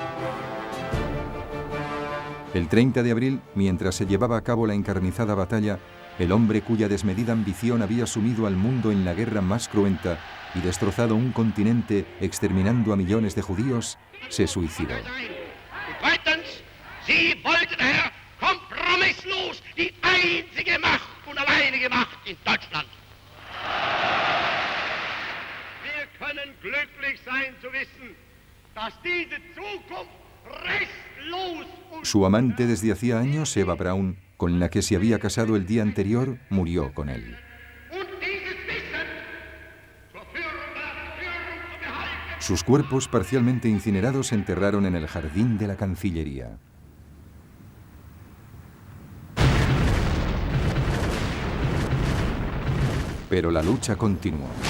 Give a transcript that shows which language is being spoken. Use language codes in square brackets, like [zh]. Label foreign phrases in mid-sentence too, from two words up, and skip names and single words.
[es] El 30 de abril, mientras se llevaba a cabo la encarnizada batalla, el hombre cuya desmedida ambición había sumido al mundo en la guerra más cruenta y destrozado un continente exterminando a millones de judíos, se suicidó. [de] Sie wollten, Herr, kompromisslos die einzige Macht und alleinige Macht in Deutschland. Wir können glücklich sein zu wissen, dass diese Zukunft restlos und... [es] Su amante desde hacía años, Eva Braun, con la que se había casado el día anterior, murió con él. Sus cuerpos, parcialmente incinerados, se enterraron en el jardín de la Cancillería. Pero la lucha continuó.